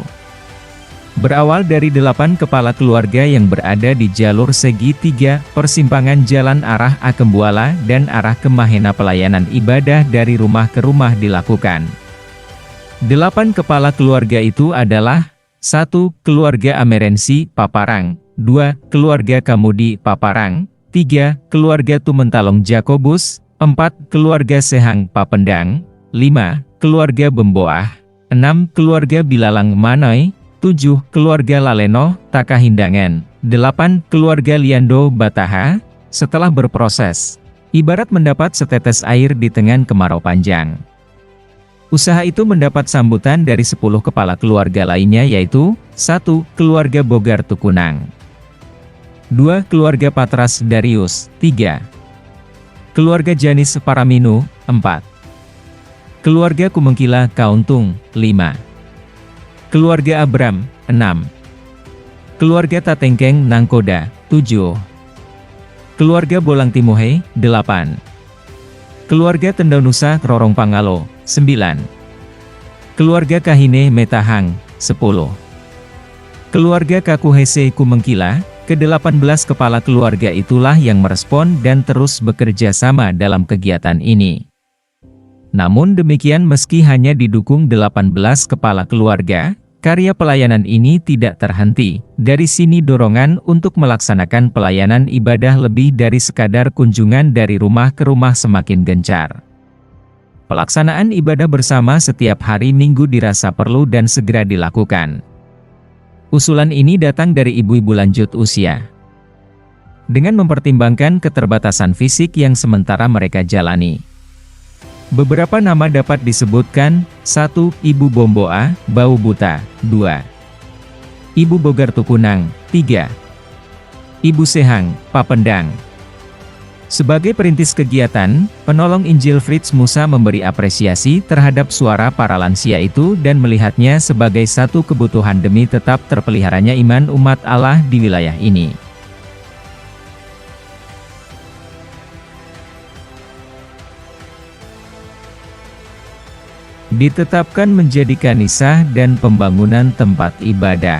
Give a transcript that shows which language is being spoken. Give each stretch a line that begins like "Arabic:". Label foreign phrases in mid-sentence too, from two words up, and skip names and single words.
Indonesian: Berawal dari 8 kepala keluarga yang berada di jalur segitiga, persimpangan jalan arah Akembuala dan arah ke Mahena pelayanan ibadah dari rumah ke rumah dilakukan. 8 kepala keluarga itu adalah 1. Keluarga Amerensi, Paparang, 2. Keluarga Kamudi, Paparang, 3. Keluarga Tumentalong Jakobus, 4. Keluarga Sehang Papendang, 5. Keluarga Bemboah, 6. Keluarga Bilalang Manoy, 7. Keluarga Laleno, Takahindangan, 8. Keluarga Liando Bataha. Setelah berproses, ibarat mendapat setetes air di tengah kemarau panjang. Usaha itu mendapat sambutan dari 10 kepala keluarga lainnya yaitu 1. Keluarga Bogar Tukunang, 2. Keluarga Patras Darius, 3. Keluarga Janis Paraminu, 4. Keluarga Kumengkila Kauntung, 5. Keluarga Abram, 6. Keluarga Tatengkeng Nangkoda, 7. Keluarga Bolang Timohe, 8. Keluarga Tendaunusa Rorong Pangalo, 9. Keluarga Kahine Metahang, 10. Keluarga Kakuhese Kumengkila. Ke-18 kepala keluarga itulah yang merespon dan terus bekerja sama dalam kegiatan ini. Namun demikian meski hanya didukung 18 kepala keluarga, karya pelayanan ini tidak terhenti. Dari sini dorongan untuk melaksanakan pelayanan ibadah lebih dari sekadar kunjungan dari rumah ke rumah semakin gencar. Pelaksanaan ibadah bersama setiap hari Minggu dirasa perlu dan segera dilakukan. Usulan ini datang dari ibu-ibu lanjut usia. Dengan mempertimbangkan keterbatasan fisik yang sementara mereka jalani. Beberapa nama dapat disebutkan, 1. Ibu Bomboa, Bau Buta, 2. Ibu Bogar Tukunang, 3. Ibu Sehang, Papendang. Sebagai perintis kegiatan, penolong Injil Fritz Musa memberi apresiasi terhadap suara para lansia itu dan melihatnya sebagai satu kebutuhan demi tetap terpeliharanya iman umat Allah di wilayah ini. Ditetapkan menjadi kanisa dan pembangunan tempat ibadah.